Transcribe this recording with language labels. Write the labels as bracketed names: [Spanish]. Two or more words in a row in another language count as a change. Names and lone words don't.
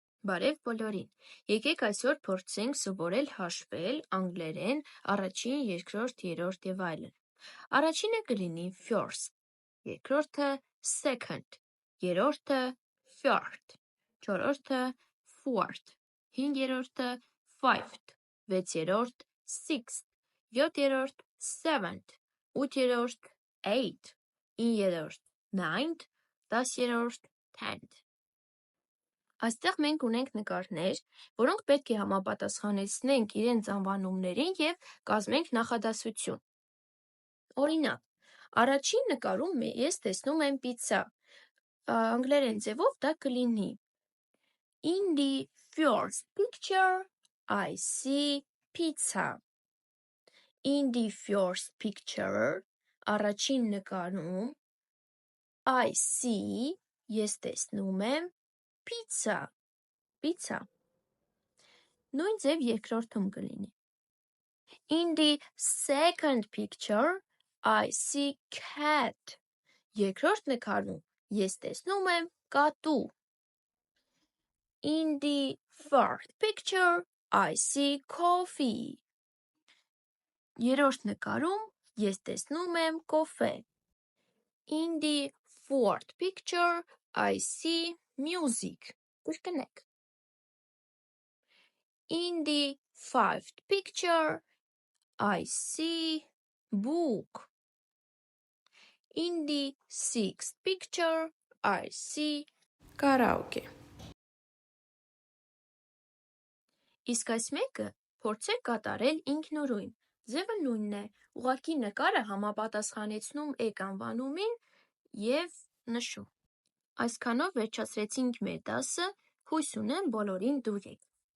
[Armenian] Բարև բոլորին, եկեք այսօր փորձենք սովորել հաշվել անգլերեն առաջին, երկրորդ, երրորդ և այլն։ Առաջինը կլինի first, երկրորդը second, երրորդը third, չորրորդը fourth, հինգերորդը fifth, վեցերորդ sixth, յոթերորդ seventh, ութերորդ eighth, իններորդ ninth, դասերորդ tenth։ Այստեղ մենք ունենք նկարներ, որոնք պետք է համապատասխանեցնենք իրենց անվանումներին և կազմենք նախադասություն։ Օրինակ, առաջին նկարում ես տեսնում եմ պիցցա, անգլերեն ձևով դա կլինի [English] In the first picture, I see pizza. In the first picture, [Armenian] առաջին նկարում, [English] I see, [Armenian] ես տեսնում եմ pizza. Նույն ձև երկրորդում կլինի [English] In the second picture, I see cat. [Armenian] Երկրորդ նկարում ես տեսնում եմ կատու [English] In the third picture, I see coffee. [Armenian] Երրորդ նկարում ես տեսնում եմ կոֆե [English] In the fourth picture, I see music. Կրկնենք In the fifth picture, I see book. In the sixth picture, I see karaoke. [Armenian] Իսկ այս մեկը փորձեք կատարել ինքնուրույն։ Ձևը նույնն է, ուղղակի նկարը համապատասխանեցնում եք անվանումին և նշում։ Այսքանով վերջացրեցինք մեր դասը, հույս ունեմ բոլորին դուր եկավ։